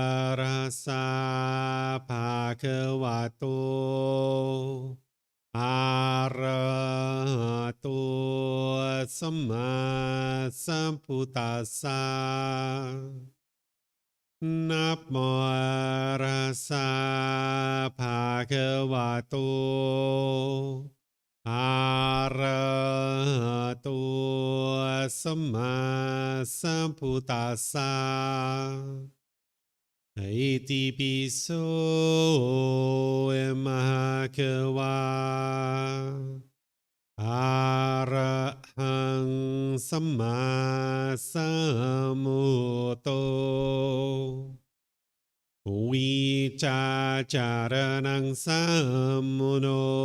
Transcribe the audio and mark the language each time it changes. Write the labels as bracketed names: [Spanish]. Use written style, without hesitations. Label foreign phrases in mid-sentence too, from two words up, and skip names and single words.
[Pali] Rasa Bhagavato Arahato Samma Sambuddhassa Namo Rasa Bhagavato วะโต อะระหะโตสัมมาสัมพุทธัสสะ อิติปิโสมหะคะวะอะระหังสัมมาสัมพุทโธวิจาจารนังสัมมุโน